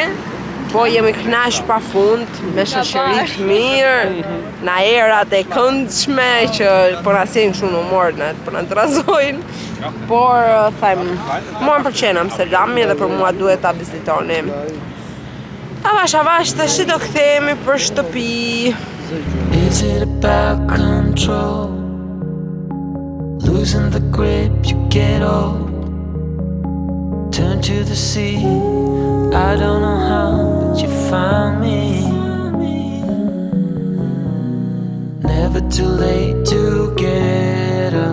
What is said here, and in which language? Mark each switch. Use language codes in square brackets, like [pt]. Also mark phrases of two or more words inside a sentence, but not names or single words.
[sq] Po jemi kënaqur pafund me shoqëri të mirë, na erat e këndshme që po na sjellin shumë humor po na trazojnë. Por them, mua më pëlqen Amsterdami dhe për mua duhet ta vizitoni. Avash tash do kthehemi për shtëpi. [en] Is it about control? Losing the grip, you get old. Turn to the sea. I don't know how, but you found me. Never too late to get up.